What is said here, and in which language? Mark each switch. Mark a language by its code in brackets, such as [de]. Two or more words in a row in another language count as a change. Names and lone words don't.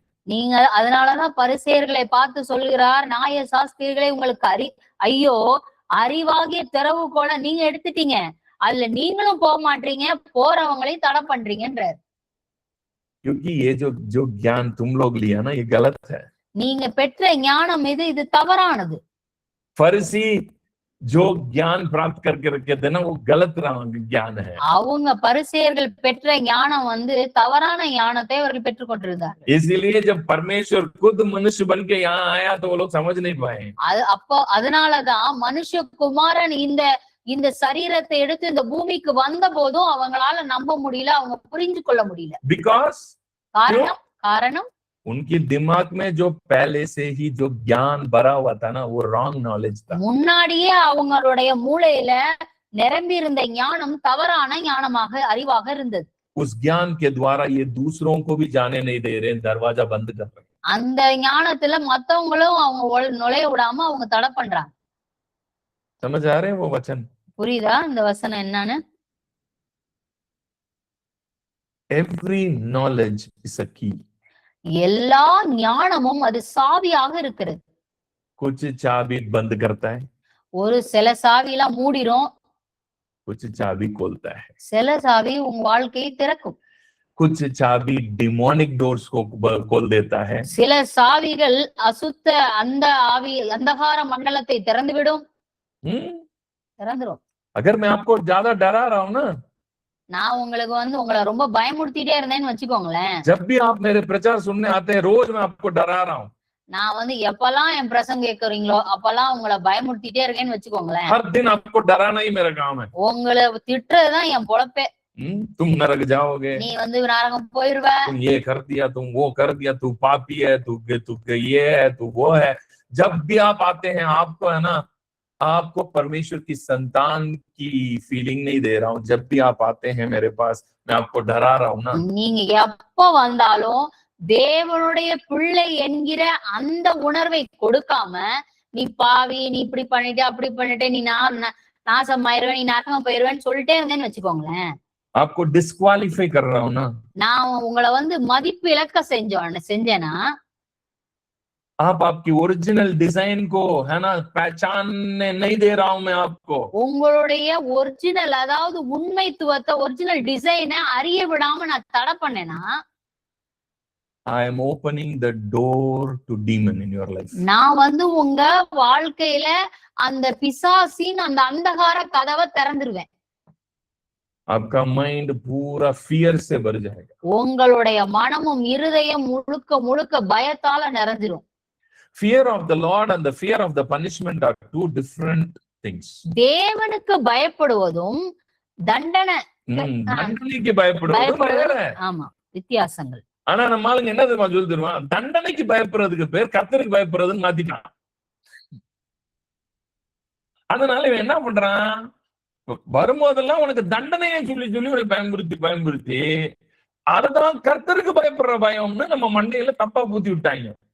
[ta] நீங்க அதனாலதான் பரிசேயர்களை பார்த்து சொல்கிறார், நியாய சாஸ்திரிகளை உங்களுக்கு ஐயோ, அறிவாகிய திறவுகோலை நீங்க எடுத்துட்டீங்க, அதுல நீங்களும் போக மாட்டீங்க, போறவங்களையும் தடை பண்றீங்கன்றார். [hi] क्योंकि ये जो ज्ञान तुम लोग लिया ना, ये गलत है. [ta] நீங்க பெற்ற ஞானம் இது தவறானது. [hi] फरीसी जो ज्ञान प्राप्त करके रखे थे ना, वो गलत ज्ञान है. [ta] அவங்க பரிசேயர்கள் பெற்ற ஞானம் தவறான ஞானத்தை அவர்கள் பெற்றுக் கொண்டிருந்தார். [hi] इसीलिए जब परमेश्वर खुद मनुष्य बन के यहाँ आया तो वो लोग समझ नहीं पाए. [ta] அப்போ அதனாலதான் மனுஷகுமாரன் இந்த சரீரத்தை எடுத்து இந்த பூமிக்கு வந்த போதும் அவங்களால நம்ப முடியல, அவங்க புரிஞ்சு கொள்ள முடியல. [en] Because [ta] காரணம் [hi] उनके दिमाग में जो पहले से ही जो ज्ञान भरा हुआ था ना, वो [en] wrong knowledge [hi] था. [ta] முன்னாடியே அவங்களுடைய மூளையில நிரம்பி இருந்த ஞானம் தவறான ஞானமாக அறிவாக இருந்தது. [hi] उस ज्ञान के द्वारा ये दूसरों को भी जाने नहीं दे रहे, दरवाजा बंद कर रहे. [ta] அந்த ஞானத்துல மத்தவங்களும் அவங்க நுழைய விடாம அவங்க தடை பண்றாங்க. [hi] समझ आ रहे हैं वो वचन? [ta] புரியுதா இந்த வசனம் என்னன்னு? [en] Every knowledge is a key. [ta] எல்லா ஞானமும் அது சாவியாக இருக்கிறது. [hi] कुछ चाबी बंद करता है, [ta] ஒரு சில சாவியெல்லாம் மூடிரும், [hi] कुछ चाबी खोलता है. [ta] சில சாவி உங்க வாழ்க்கையை திறக்கும். [hi] कुछ चाबी [en] demonic doors [hi] को खोल देता है. [ta] சில சாவிகள் அசுத்த அந்தகார மண்டலத்தை திறந்துவிடும். திறந்துரும். [hi] अगर मैं आपको ज्यादा डरा रहा हूं ना, [ta] நான் உங்களுக்கு உங்களை ரொம்ப பயமுறுத்திட்டே இருந்தேன்னு வச்சுக்கோங்களேன், [hi] जब भी आप मेरे प्रचार सुनने आते हैं, रोज मैं आपको डरा रहा हूँ. [ta] நான் எப்பெல்லாம் என் பிரசங்கம் கேட்கறீங்களோ அப்பெல்லாம் உங்களை பயமுறுத்திட்டே இருக்கேன்னு வச்சுக்கோங்களேன். [hi] हर दिन आपको डराना ही मेरा काम है. [ta] உங்களை திட்டுறதுதான் என் பொழப்பே. [hi] तुम नरक जाओगे, [ta] நீ நரகம் போயிருவ, [hi] तुम ये कर दिया, तुम वो कर दिया, तू पापी है, तू ये है, तू वो है. जब भी आप आते हैं, आपको है ना, आपको परमेश्वर की संतान की फीलिंग नहीं दे रहा हूँ. जब भी आप आते हैं मेरे पास, मैं आपको डरा रहा हूँ ना. [ta] நீங்க எப்ப வந்தாலும் தேவனுடைய பிள்ளை என்கிற அந்த உணர்வை கொடுக்காம, நீ பாவி, நீ இப்படி பண்ணிட்டு அப்படி பண்ணிட்டு, நீ நாசமாயிருவேன், நீ நரகம் போயிருவேன்னு சொல்லிட்டே இருந்தேன்னு வச்சுக்கோங்களேன், [hi] आपको डिस्क्वालीफाई कर रहा हूँ ना. [ta] நான் உங்களை மதிப்பு இழக்க செஞ்சேனா, [hi] आप आपकी [en] original design [hi] को है ना पहचानने नहीं दे रहा हूं मैं आपको. [ta] உங்களுடைய ஒரிஜினல், அதாவது உண்மைத்துவத்தை, [en] original design [ta] அறிய விடாம நான் தடை பண்ணேனா, [en] I am opening the door to demon in your life. [ta] நான் உங்க வாழ்க்கையில அந்த பிசாசின் அந்த அந்தகார கதவை திறந்துருவேன். [hi] आपका माइंड पूरा फियर से भर जाएगा. [ta] உங்களுடைய மனமும் இருதயம் முழுக்க முழுக்க பயத்தால நிறைஞ்சிரும். [en] Fear of the Lord and the fear of the punishment are two different things. [ta] தேவனுக்கு பயப்படுவதும் தண்டனைக்கு பயப்படுவதும் வேற. ஆமா, வித்தியாசங்கள். ஆனா நம்ம ஆளுங்க என்ன தெரியுமா சொல்லி தருவான், தண்டனைக்கு பயப்படுறதுக்கு பேர் கர்த்தருக்கு பயப்படுறதுன்னு மாத்திட்டான். அதனால இவன் என்ன பண்றான், வரும்போதெல்லாம் உனக்கு தண்டனையை சொல்லி சொல்லி பயன்படுத்தி அதுதான் கர்த்தருக்கு பயப்படுற பயம்னு நம்ம மண்டையில தப்பா பூத்தி விட்டாங்க.